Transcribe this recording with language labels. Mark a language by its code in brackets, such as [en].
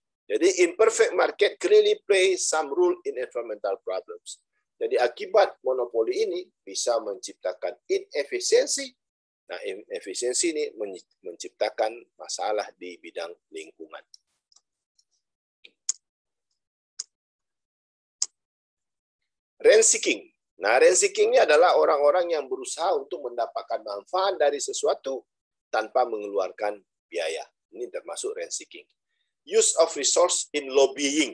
[en] Jadi imperfect market clearly play some role in environmental problems. [id] Jadi akibat monopoli ini bisa menciptakan inefisiensi. Nah, efisiensi ini menciptakan masalah di bidang lingkungan. Rent seeking. Nah, rent seeking ini adalah orang-orang yang berusaha untuk mendapatkan manfaat dari sesuatu tanpa mengeluarkan biaya. Ini termasuk rent seeking. [en] Use of resource in lobbying.